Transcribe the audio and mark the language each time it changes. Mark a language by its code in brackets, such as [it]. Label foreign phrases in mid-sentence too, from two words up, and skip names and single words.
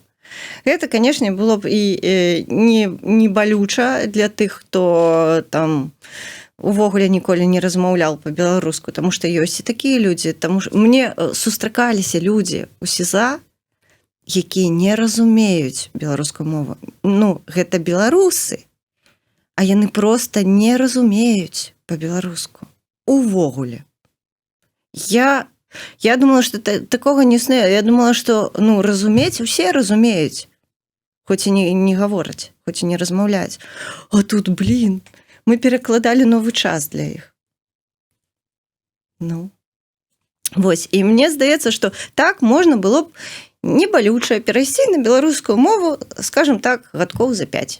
[be] Гэта, канешне, было б і не балюча для тых, хто там увогуле ніколі не размаўляў па-беларуску, таму што ёсць і такія людзі, таму што мне сустракаліся людзі ў СІЗА, якія не разумеюць беларускую мову. Ну, гэта беларусы, а яны просто не разумеюць по-беларуску увогуле. [ru] Я думала, что такого [be] не існуе. [ru] Я думала, что [be] ну разумець усе разумеюць, хоць і не гавораць, хоць і не размаўляць. А тут, блин, мы перакладалі новы час для іх. Ну вось, і мне здаецца, што так можна было б небалюча перайсці на беларускую мову, [ru] скажем так, [be] гадкоў за 5.